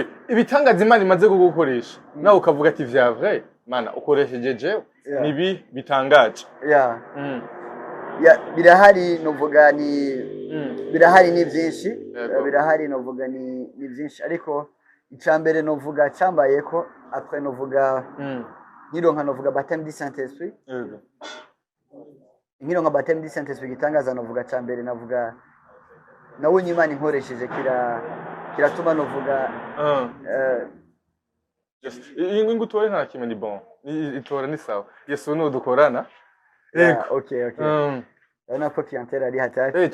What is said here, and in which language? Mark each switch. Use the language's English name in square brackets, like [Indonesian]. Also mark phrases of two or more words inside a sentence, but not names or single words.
[Rundi] Ibitangaza Imana imaze kugukoresha. Nawe ukavuga ati vya vrai Mana ukoresheje jewe nibi bitangaje. [English] Yeah. [Rundi] Ya birahari novuga ni birahari ni byinshi. Birahari novuga ni byinshi ariko icambere novuga cyambaye ko après novuga nironka novuga [French] baptême du Saint-Esprit. [Rundi] Nironka [French] baptême du Saint-Esprit [Rundi] gitangaza novuga cyambere navuga nawe Imana inkoresheje kiratuma novuga ingutore nta kimwe ni bon itora ni sawa Yesu no dukorana. [English] Okay. [Rundi] urabona ko clientele ari hatari